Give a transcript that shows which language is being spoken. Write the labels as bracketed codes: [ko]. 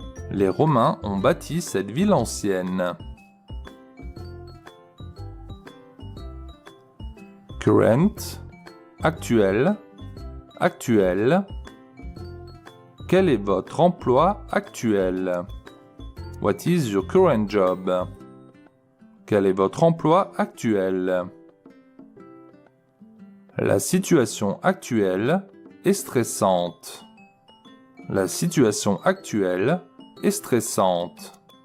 [fr] Les Romains ont bâti cette ville ancienne. Current, actuel, actuel. Quel est votre emploi actuel? [en] What is your current job? [fr] Quel est votre emploi actuel? La situation actuelle est stressante. La situation actuelle est stressante.